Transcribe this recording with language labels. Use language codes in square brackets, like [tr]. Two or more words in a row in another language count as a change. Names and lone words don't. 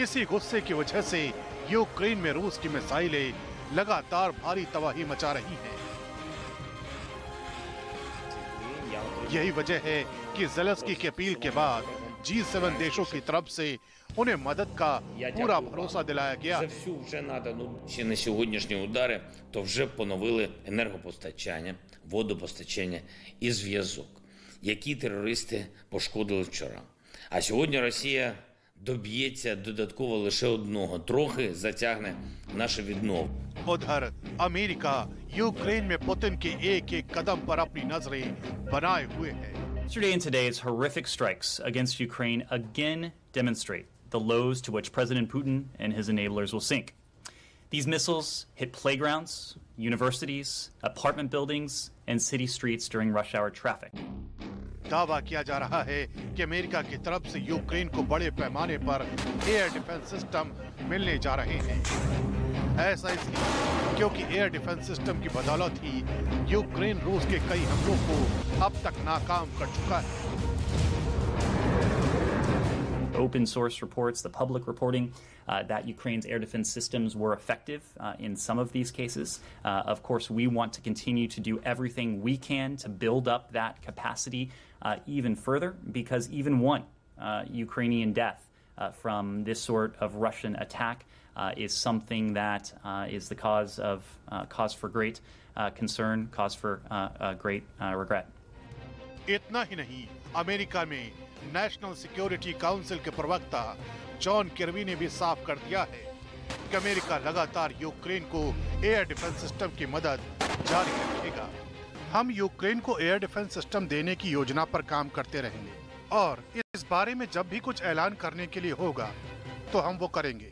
[hi] इसी गुस्से की वजह से यूक्रेन में रूस की मिसाइलें लगातार भारी तबाही मचा रही हैं। यही वजह है कि ज़ेलेंस्की की अपील के बाद G7 देशों की तरफ से उन्हें मदद का पूरा भरोसा दिलाया गया। [uk] Ще на сьогоднішні удари, то вже поновили енергопостачання, водопостачання і зв'язок, які терористи пошкодили вчора. А сьогодні Росія доб'ється додатково лише одного, трохи затягне наше відновлення. [hi] उधर अमेरिका यूक्रेन में पुतिन के एक-एक कदम पर अपनी नजरें बनाए हुए है। [en] Yesterday and today's horrific strikes against Ukraine again demonstrate the lows to which President Putin and his enablers will sink. These missiles hit playgrounds, universities, apartment buildings, and city streets during rush hour traffic. [hi] दावा किया जा रहा है कि अमेरिका की तरफ से यूक्रेन को बड़े पैमाने पर [en] air defense system [hi] मिलने जा रहे हैं। ऐसा इसलिए क्योंकि [en] air defense system [hi] की बदौलत ही यूक्रेन रूस के कई हमलों को अब तक नाकाम कर चुका है। [en] Open source reports, the public reporting that Ukraine's air defense systems were effective in some of these cases. Of course, we want to continue to do everything we can to build up that capacity even further, because even one Ukrainian death from this sort of Russian attack is something that is the cause for great concern, cause for great regret. [hi] इतना ही नहीं, अमेरिका में नेशनल सिक्योरिटी काउंसिल के प्रवक्ता जॉन किर्बी ने भी साफ कर दिया है कि अमेरिका लगातार यूक्रेन को [en] air defense system [hi] की मदद जारी रखेगा। हम यूक्रेन को [en] air defense system [hi] देने की योजना पर काम करते रहेंगे और इस बारे में जब भी कुछ ऐलान करने के लिए होगा तो हम वो करेंगे।